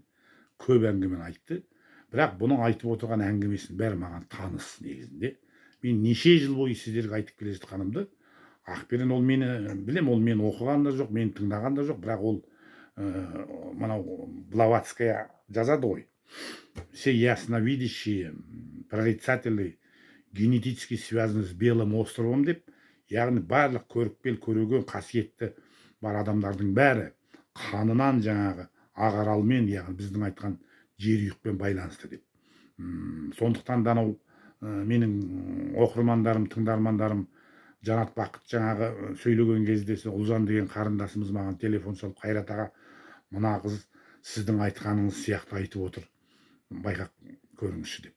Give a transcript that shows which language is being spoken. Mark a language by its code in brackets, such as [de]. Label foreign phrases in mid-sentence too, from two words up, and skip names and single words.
[kk] Көп әңгімені айтты. Бірақ бұның айтып отырған әңгімесінің бәрі маған таныс негізінде. Мен неше жыл бойы сіздерге айтып келе жатқанымды, Ақберен ол мені білем, ол мені оқыған да жоқ, мені тыңдаған да жоқ, бірақ ол мынау Блаватская жазады ғой. [ru] Все ясновидящие, прорицатели, генетически связаны с Белым островом [kk] деп, яғни барлық көрікпел көреген қасиетті бар адамдардың бәрі қанынан жаңағы ағаралмен, яғни біздің айтқан жерүйекпен байланысты деп. Сондықтан да анау менің оқырмандарым, тыңдармандарым Жанат Бақыт жаңағы сөйлеген кезде Ұлжан деген қарындасымыз маған телефон шалып, Қайрат аға, мына қыз сіздің айтқаныңыз сияқты айтып отыр, байқап көріңізші деп.